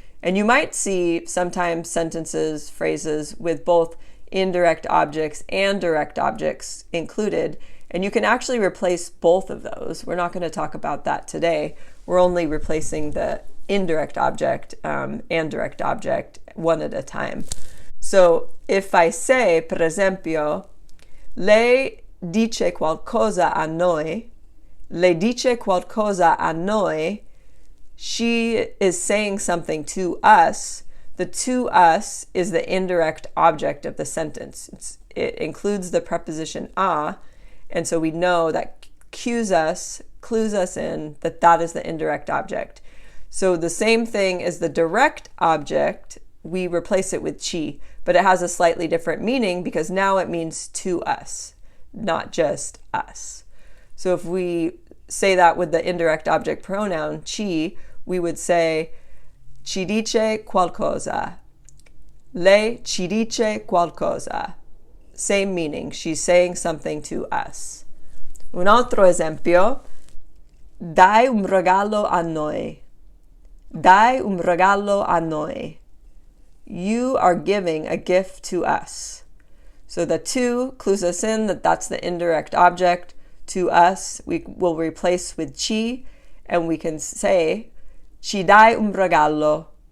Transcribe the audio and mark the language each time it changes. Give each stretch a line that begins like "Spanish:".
English: And you might see sometimes sentences, phrases with both indirect objects and direct objects included. And you can actually replace both of those. We're not going to talk about that today. We're only replacing the indirect object and direct object one at a time. So if I say,
Italian: per esempio, lei dice qualcosa a noi, lei dice qualcosa a noi,
English: she is saying something to us. The to us is the indirect object of the sentence. It includes the preposition a, and so we know that clues us in that that is the indirect object. So the same thing as the direct object, we replace it with ci, but it has a slightly different meaning because now it means to us, not just us. So if we say that with the indirect object pronoun ci, we would say
Italian: ci dice qualcosa. Lei ci dice qualcosa.
English: Same meaning, she's saying something to us.
Italian: Un altro esempio, dai un regalo a noi. Dai un regalo a noi.
English: You are giving a gift to us. So the to clues us in that that's the indirect object. To us, we will replace with ci, and we can say,
Italian: ci dai un regalo.